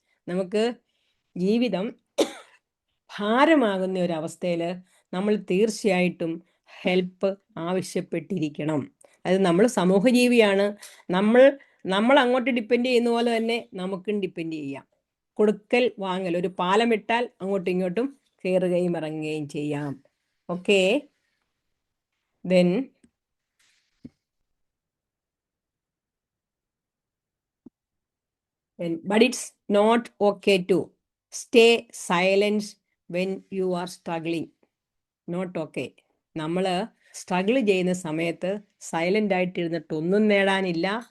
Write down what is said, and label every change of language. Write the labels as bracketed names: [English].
[Malayalam] നമുക്ക് ജീവിതം ഭാരമാകുന്ന ഒരവസ്ഥയിൽ നമ്മൾ തീർച്ചയായിട്ടും ഹെൽപ്പ് ആവശ്യപ്പെട്ടിരിക്കണം. അത് നമ്മൾ സമൂഹജീവിയാണ്. നമ്മൾ അങ്ങോട്ട് ഡിപ്പെൻഡ് ചെയ്യുന്ന പോലെ തന്നെ നമുക്കും ഡിപ്പെൻഡ് ചെയ്യാം. കൊടുക്കൽ വാങ്ങൽ, ഒരു പാലമിട്ടാൽ അങ്ങോട്ടും ഇങ്ങോട്ടും കയറുകയും ഇറങ്ങുകയും ചെയ്യാം. [English] Okay, then but it's not okay to stay silent when you are struggling. Not okay. [Malayalam] നമ്മൾ സ്ട്രഗിൾ ചെയ്യുന്ന സമയത്ത് സൈലൻ്റ് ആയിട്ടിരുന്നിട്ട് ഒന്നും നേടാനില്ല.